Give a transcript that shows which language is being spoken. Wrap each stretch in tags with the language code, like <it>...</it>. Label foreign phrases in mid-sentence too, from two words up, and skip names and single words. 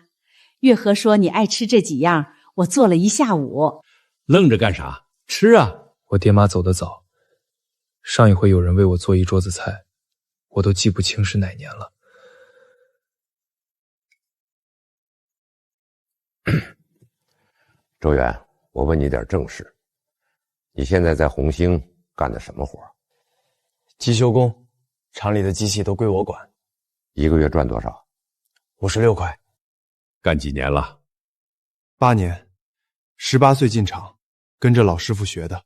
<zh>月和說你愛吃這幾樣，我做了1下午。愣着幹啥？吃啊！我爹媽走得早，上一回有人為我做一桌子菜，我都記不清是哪年了。周遠，我問你點正事，你現在在紅星幹的什麼活？機修工，廠裡的機器都歸我管。 1個月賺多少？56塊。幹幾年了？8年，18歲進廠，跟着老師傅學的。</zh>